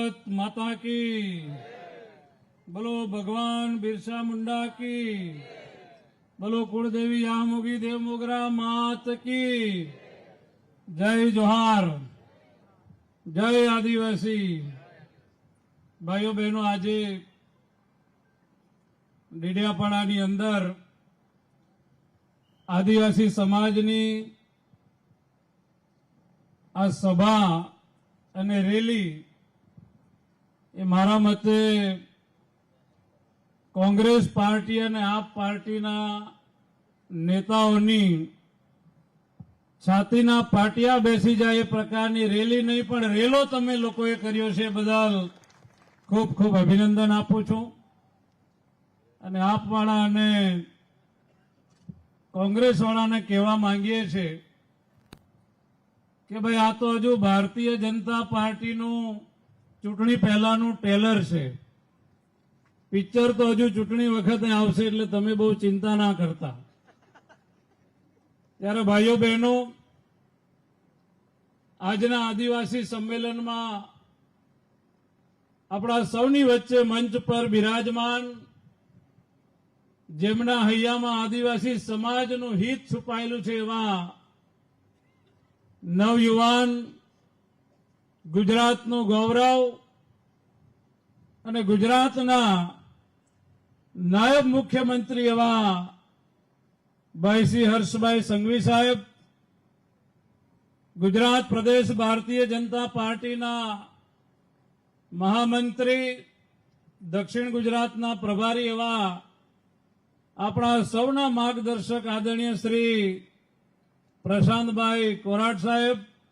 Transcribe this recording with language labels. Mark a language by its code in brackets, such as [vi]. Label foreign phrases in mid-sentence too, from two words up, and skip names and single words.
[hi] माता की, बोलो भगवान बिरसा मुंडा की, बोलो कुलदेवी यामुगी देव मोगरा मात की जय। जोहार, जय आदिवासी भाईओ बहनों। [gu] આજ ડેડિયાપાડાની અંદર આદિવાસી સમાજની આ સભા અને રેલી એ મારા મતે કોંગ્રેસ પાર્ટી અને આપ પાર્ટીના નેતાઓની છાતીના પાટિયા બેસી જાય એ પ્રકારની રેલી નહીં પણ રેલો તમે લોકોએ કર્યો છે, બદલ ખૂબ ખૂબ અભિનંદન આપું છું। અને આપવાળા અને કોંગ્રેસવાળાને કહેવા માંગીએ છે કે ભાઈ આ તો હજુ ભારતીય જનતા પાર્ટીનું ચૂંટણી પહેલાનું ટેલર છે, પિક્ચર તો હજુ ચૂંટણી વખતે આવશે એટલે તમે બહુ ચિંતા ના કરતા। ત્યારે ભાઈઓ બહેનો, આજના આદિવાસી સંમેલનમાં આપણા સૌની વચ્ચે મંચ પર બિરાજમાન, જેમના હૈયામાં આદિવાસી સમાજનું હિત છુપાયેલું છે એવા નવયુવાન, ગુજરાતનું ગૌરવ અને ગુજરાતના નાયબ મુખ્યમંત્રી એવા ભાઈ શ્રી हर्षभाई संघवी साहेब, ગુજરાત પ્રદેશ ભારતીય જનતા પાર્ટી મહામંત્રી, દક્ષિણ ગુજરાતના પ્રભારી એવા અપના સૌના માર્ગદર્શક આદરણીય શ્રી પ્રશાંત ભાઈ કોરાટ સાહેબ,